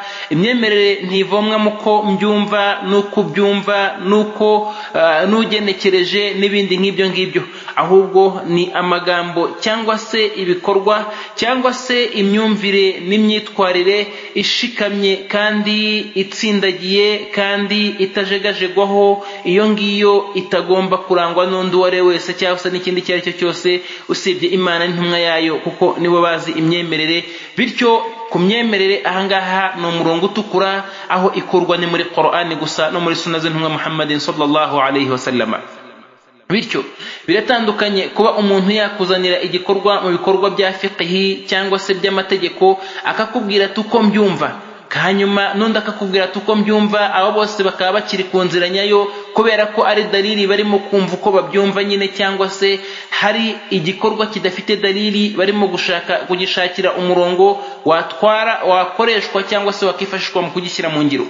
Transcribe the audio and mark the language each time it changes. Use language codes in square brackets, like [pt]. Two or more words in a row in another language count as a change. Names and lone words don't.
[rw] Imyemerere ntivomwa muko mbyumva nuko byumva nuko nugenekereje n'ibindi nk'ibyo ngibyo, ahubwo ni amagambo cyangwa se ibikorwa cyangwa se imyumvire n'imyitwarire ishikamye kandi itsindagiye kandi itajegaje aho iyo ngiyo itagomba kurangwa n'undi wari wese cyangwa se n'ikindi cyari cyo cyose usibye Imana n'intumwa yayo, kuko nibo bazi imyemerere. Bityo ku myemerere ahangaha ni umurongo utukura, aho ikurwa ni muri Qur'an gusa no muri Sunna z'intumwa Muhammadin [ar] صلى الله عليه وسلم. [rw] Bityo biratandukanye kuba umuntu yakuzanira igikorwa mu bikorwa bya fiqhi cyangwa se by'amategeko akakubwira tuko mbyumva, hanyuma nundi akakubwira tuko mbyumva, abo bose bakaba bakiri ku nzira nyayo kubera ko ari dalili barimo kumva uko babyumva nyine, cyangwa se hari igikorwa kidafite dalili barimo gushaka kugishakira umurongo wakoreshwa cyangwa se wakifashishwa mu kugishyira mu ngiro.